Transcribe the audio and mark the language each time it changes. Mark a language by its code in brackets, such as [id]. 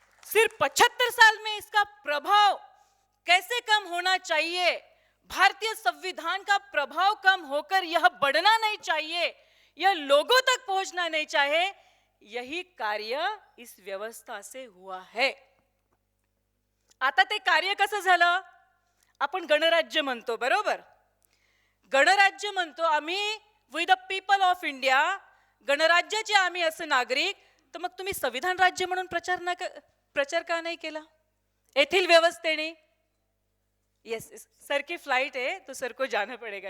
[hi] सिर्फ 75 साल में इसका प्रभाव कैसे कम होना चाहिए? भारतीय संविधान का प्रभाव कम होकर यह बढ़ना नहीं चाहिए, यह लोगों तक पहुंचना नहीं चाहिए। यही कार्य इस व्यवस्था से हुआ है। [mr] आता ते कार्य कसं झालं? आपण गणराज्य म्हणतो, बरोबर? गणराज्य म्हणतो आम्ही, [en] we the people of India, [mr] गणराज्याचे आम्ही असं नागरिक, तर मग तुम्ही संविधान राज्य म्हणून प्रचार का नाही केला येथील व्यवस्थेने? [hi] यस, सर की फ्लाइट है तो सर को जाना पड़ेगा।